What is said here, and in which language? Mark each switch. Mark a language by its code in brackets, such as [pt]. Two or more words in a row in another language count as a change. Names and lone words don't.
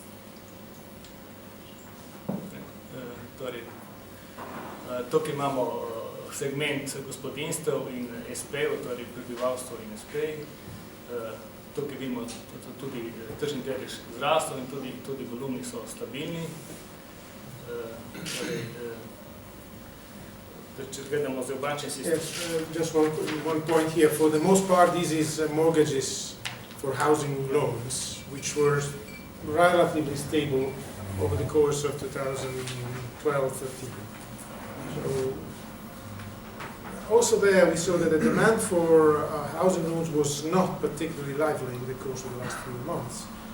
[sl] Tukaj imamo segment gospodinstev in SP-ev, torej prebivalstvo in SP-ji. Tukaj vidimo tudi tržni delež zrastel in tudi volumni so stabilni. Če gledamo za bančni sistem. [en] Just one point here. For the most part, this is mortgages for housing loans, which were relatively stable over the course of 2012-13. So, also there we saw that the demand for housing loans was not particularly lively in the course of the last few months.